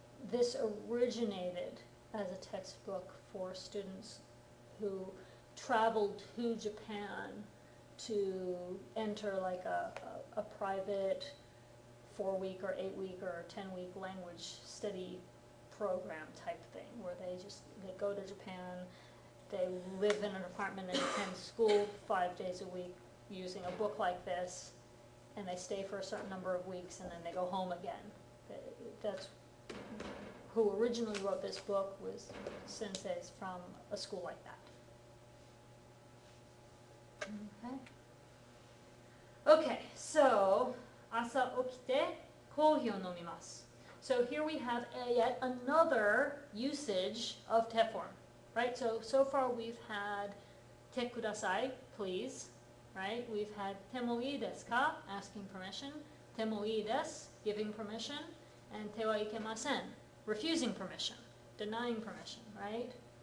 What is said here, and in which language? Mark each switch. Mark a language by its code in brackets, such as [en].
[en] This originated as a textbook for students who traveled to Japan to enter like a private 4-week or 8-week or 10-week language study program type thing, where they go to Japan, they live in an apartment and attend school 5 days a week using a book like this, and they stay for a certain number of weeks and then they go home again. That's who originally wrote this book, was senseis from a school like that. Okay, so [ja] 朝起きてコーヒーを飲みます. [en] So here we have yet another usage of te form, right? So far we've had te kudasai, please, right? We've had te mo ii desu ka, asking permission, te mo ii desu, giving permission, and te wa ikemasen, refusing permission, denying permission, right?